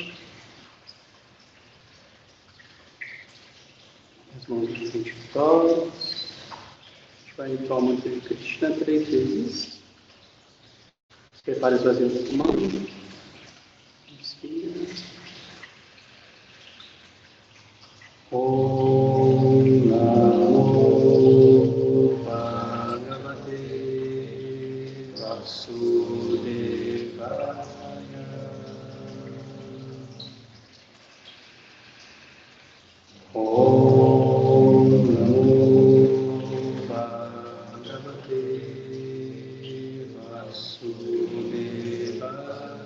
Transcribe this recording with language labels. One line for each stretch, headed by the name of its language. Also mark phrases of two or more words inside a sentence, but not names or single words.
Portuguese: As mãos no frente do tórax. A gente vai limpar o mantra de Krishna 3 vezes. Prepare esvaziando o pulmão. Inspira.
Sanskrit: Om Namo Bhagavate Vasudevaya. Om Namo Bhagavate Vasudevaya.